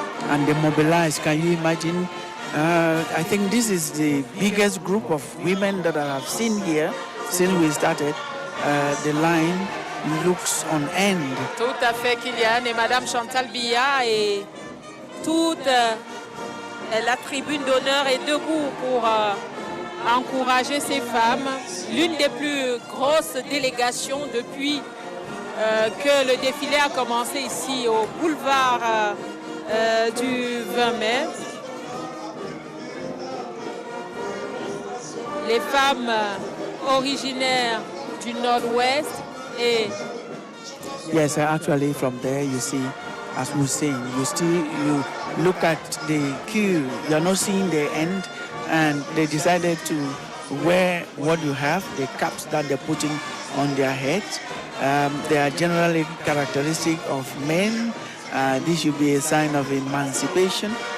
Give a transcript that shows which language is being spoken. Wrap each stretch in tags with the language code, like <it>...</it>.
<en>And they mobilize. Can you imagine? I think this is the biggest group of women that I have seen here since we started. The line looks on end.</en> <fr>Tout à fait, Kylian. Et Madame Chantal Biya et toute la tribune d'honneur est debout pour encourager ces femmes. L'une des plus grosses délégations depuis que le défilé a commencé ici au boulevard du 20 mai. Les femmes originaires du Nord-Ouest et</fr> <en>Yes, actually from there you see, as we're saying, you look at the queue, you're not seeing the end, and they decided to wear what you have, the caps that they're putting on their heads. They are generally characteristic of men. This should be a sign of emancipation.</en>